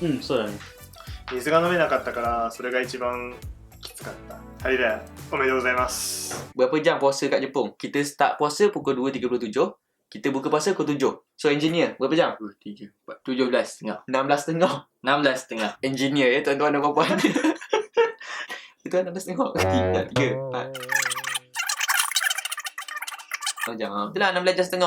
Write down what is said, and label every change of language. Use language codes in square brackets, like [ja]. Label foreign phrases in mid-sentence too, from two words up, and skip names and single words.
[ja] そうだね。水が飲めなかったからそれが一番きつかったハリレおめでとうございます [ms] Berapa jam puasa kat Jepun? Kita start puasa pukul 2.37. Kita buka puasa pukul 7. [en] So engineer, [ms] berapa jam? 2, 3, 4, 17.5. 16.30. 16.5. Engineer ya tuan-tuan dan puan-puan. Itu 16.30. 3, 4. Jam. Itulah 16 jam setengah.